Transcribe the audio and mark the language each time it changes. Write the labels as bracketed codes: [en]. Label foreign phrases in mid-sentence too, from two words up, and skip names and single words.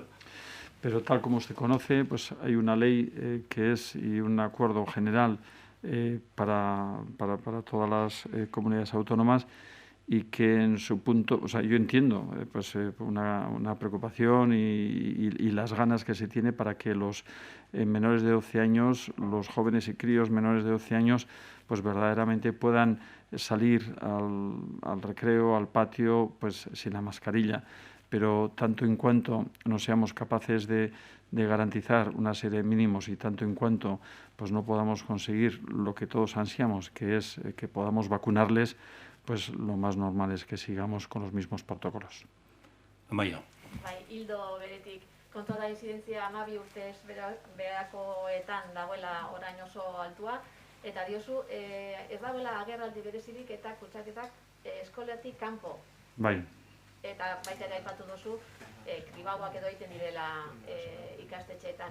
[es] Pero tal como usted conoce, pues hay una ley que es y un acuerdo general para todas las comunidades autónomas y que en su punto, o sea, yo entiendo una preocupación y las ganas que se tiene para que los menores de 12 años, los jóvenes y críos menores de 12 años, pues verdaderamente puedan salir al recreo, al patio, pues sin la mascarilla. Pero tanto en cuanto no seamos capaces de garantizar una serie de mínimos y tanto en cuanto pues no podamos conseguir lo que todos ansiamos, que es que podamos vacunarles, pues lo más normal es que sigamos con los mismos protocolos. Amaia. [eu] Bai, hildo beretik, kontua da incidentzia 12 urtez beherakoetan dagoela orain oso altua, eta diozu, ez dagoela agerraldi berezirik eta kutsaketak eskolatik kanpo. Bai. Eta baita ere aipatu duzu, kribauak edo egiten direla ikastetxeetan.